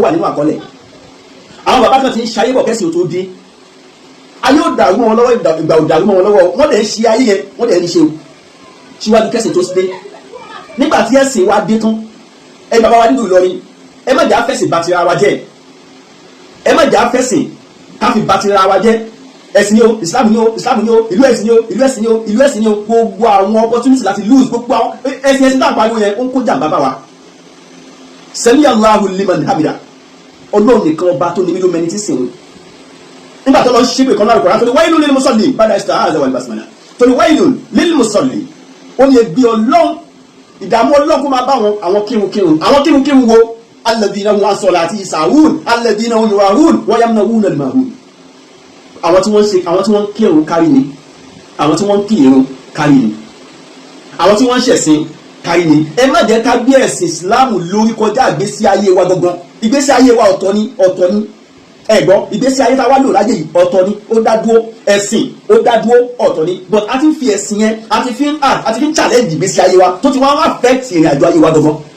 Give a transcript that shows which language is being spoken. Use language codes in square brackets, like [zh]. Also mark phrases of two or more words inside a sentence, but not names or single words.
[yo] wà nínú àkọọ́lẹ̀ àwọn bàbá kan ti ń ṣayé bọ̀ kẹ́sìn tó dé ayé ò dàrú wọn lọ́wọ́ ìgbà ò dàrú wọn lọ́wọ́ wọ́n dẹ̀ ń ṣe ayé yẹn wọ́n dẹ̀ ń ṣe o síwájú kẹ́sìn tó dé nígbà tí ẹ̀sìn wa dé tán ẹ bàbá wa nínú Ìlọrin ẹ má jà fẹ̀sìn bá tira wa jẹ́ ẹ má jà fẹ̀sìn káfí bá tira wa jẹ́ ẹ̀sìn ni o Islam ni o ìlú ẹ̀sìn ni o gbogbo àwọn opportunity láti lose gbogbo àwọn ẹ̀sìn náà pariwo yẹn ó ń kó jàǹbá bá wa sẹ́mi [ar] الله لمن حمده [yo] Ọlọ́run nìkan ọba tó ní mílò mẹni tí sìn nígbà tó lọ ṣépè kan lára Kùránì tó ní [ar] ويل للمصلين بعد استعاذة والبسملة [yo] tó ní [ar] ويل للمصلين [yo] ó ní ẹgbẹ́ Ọlọ́run ìdààmú Ọlọ́run kó máa bá àwọn kírun wo [ar] الذين هم عن صلاة ساهون الذين هم يراءون ويمنعون الماعون [yo] àwọn tí wọ́n kírun kárí ni àwọn tí wọ́n kírun kárí ni àwọn tí wọ́n ṣẹ̀sìn kárí ni ẹ má jẹ́ ká gbé ẹ̀sìn Islam lórí kọjá àgbésí ayé wa gangan ìgbésí ayé wa ọ̀tọ̀ ni ẹ̀gbọ́n ìgbésí ayé tá a wá lò láyé yìí ọ̀tọ̀ ni ó dá dúró ẹ̀sìn ó dá dúró ọ̀tọ̀ ni but a ti ń fi ẹ̀sìn yẹn a ti fi ń challenge ìgbésí ayé wa tó ti wá ń affect ìrìn àjò ayé wa gangan.